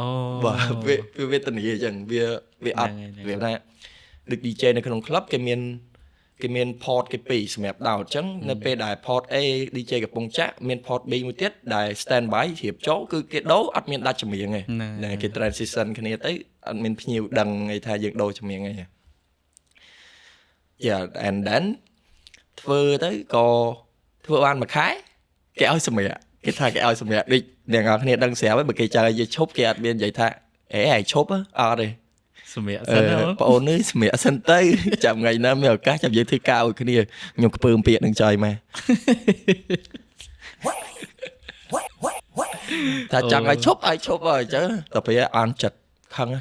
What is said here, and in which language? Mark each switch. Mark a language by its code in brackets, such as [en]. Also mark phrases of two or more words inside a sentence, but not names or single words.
[km] បាទវាវេទនាអញ្ចឹងវាអត់វាថាដូច DJ នៅក្នុង club គេមាន port គេពីរសម្រាប់ដោតអញ្ចឹងនៅពេលដែល port A DJ កំពុងចាក់មាន port B មួយទៀតដែល standby ជ្រាបចូលគឺគេដូរអត់មានដាច់ចម្រៀងទេគេ transition គ្នាទៅអត់មានភ្ញៀវដឹងអីថាយើងដូរចម្រៀងអី [en] Yeah and then [km] ធ្វើទៅក៏ធ្វើបានមួយខែគេឲ្យសម្រាប់គេថាគេឲ្យសម្រាប់ដូចអ្នកនរគ្នាដឹងស្រាប់ហើយបើគេចង់ឲ្យយើងឈប់គេអត់មាននិយាយថាឯងឈប់អត់ទេ សម្រាប់សិន បងអូននេះសម្រាប់សិនទៅចាំថ្ងៃណាមានឱកាសចាំយើងធ្វើការឲ្យគ្នាខ្ញុំខ្ពើមពាក្យនឹងចុយមកថាចង់ឲ្យឈប់ឲ្យឈប់ហើយអញ្ចឹងតែពេលអន់ចិត្តខឹង